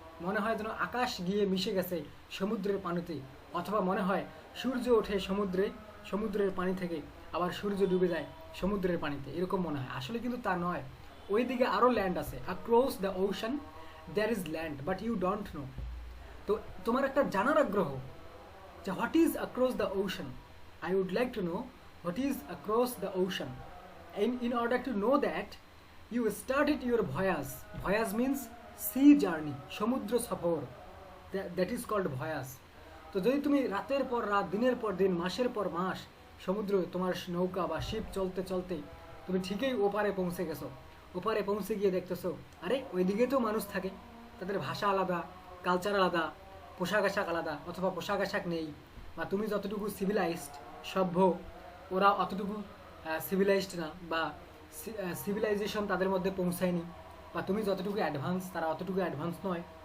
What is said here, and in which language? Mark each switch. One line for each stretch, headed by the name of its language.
Bangla: মনে হয় যেন আকাশ গিয়ে মিশে গেছে সমুদ্রের পানিতে, অথবা মনে হয় সূর্য ওঠে সমুদ্রের পানি থেকে, আবার সূর্য ডুবে যায় সমুদ্রের পানিতে, এরকম মনে হয়। আসলে কিন্তু তা নয়, ওইদিকে আরও ল্যান্ড আছে।
English: Across the ocean there is land, but you don't know.
Bangla: তো তোমার একটা জানার আগ্রহ যে
English: What is across the ocean, I would like to know what is across the ocean. In order to know that, you started your voyage. Voyage means sea journey,
Bangla: সমুদ্র সফর,
English: that is called voyage.
Bangla: তো যদি তুমি রাতের পর রাত, দিনের পর দিন, মাসের পর মাস সমুদ্র, তোমার নৌকা বা শিপ চলতে চলতে তুমি ঠিকই ওপারে পৌঁছে গেছো। ওপারে পৌঁছে গিয়ে দেখতেছো আরে ওইদিকে তো মানুষ থাকে, তাদের ভাষা আলাদা, কালচার আলাদা, পোশাক আশাক আলাদা, অথবা পোশাক আশাক নেই, বা তুমি যতটুকু সিভিলাইজড সভ্য, ওরা অতটুকু সিভিলাইজড না, বা সিভিলাইজেশন তাদের মধ্যে পৌঁছায়নি, বা তুমি যতটুকু অ্যাডভান্স তারা অতটুকু অ্যাডভান্স নয়।